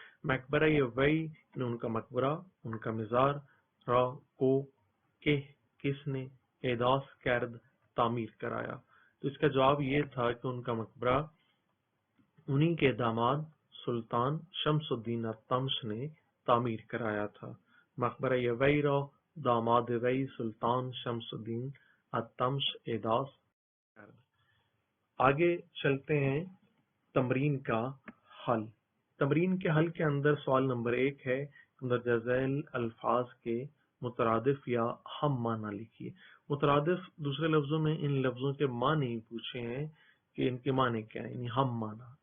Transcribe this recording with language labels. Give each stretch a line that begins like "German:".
Persian: مقبرہ وی
Urdu: نے ان کا مقبرہ، ان کا مزار، را کو کہ کس نے،
Persian: احداث کرد
Urdu: تعمیر کرایا. تو اس کا جواب یہ تھا کہ ان کا مقبرہ انہی کے داماد سلطان شمس الدین التمش نے تعمیر کرایا تھا.
Persian: مقبرہ وی را داماد وی سلطان شمس الدین التمش احداث کرد.
Urdu: آگے چلتے ہیں تمرین کا حل. تمرین کے حل کے اندر سوال نمبر 1 ہے مندرجہ ذیل الفاظ کے مترادف یا ہم معنی لکھیے. مترادف دوسرے لفظوں میں ان لفظوں کے معنی پوچھے ہیں کہ ان کے معنی کیا ہیں، یعنی ہم معنی.